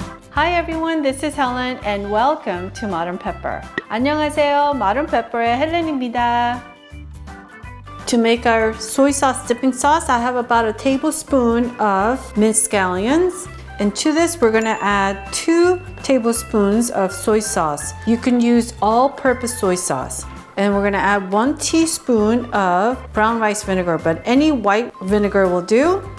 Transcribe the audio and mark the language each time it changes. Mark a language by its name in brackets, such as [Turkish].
[English] Hi everyone, this is Helen and welcome to Modern Pepper. [Korean] 안녕하세요, Modern Pepper의 헬렌입니다. [English] To make our soy sauce dipping sauce, I have about a tablespoon of minced scallions. And to this, we're gonna add 2 tablespoons of soy sauce. You can use all-purpose soy sauce. And we're gonna add 1 teaspoon of brown rice vinegar, but any white vinegar will do.